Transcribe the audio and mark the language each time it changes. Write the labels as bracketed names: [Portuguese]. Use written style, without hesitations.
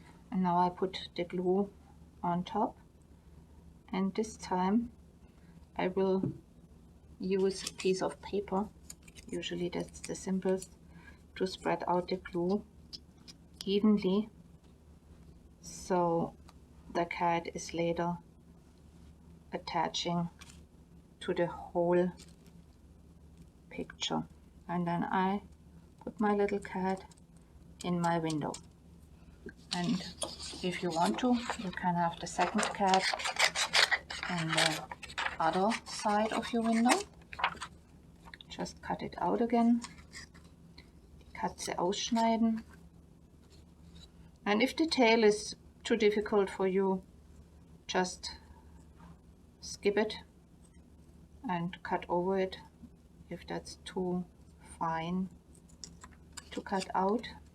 [English] And now I put the glue on top, and this time I will use a piece of paper, usually that's the simplest, to spread out the glue evenly so the cat is later attaching to the whole picture. And then I put my little cat in my window. And if you want to, you can have the second cat on the other side of your window. Just cut it out again. [German] Die Katze ausschneiden. [English] And if the tail is too difficult for you, just skip it and cut over it if that's too fine to cut out.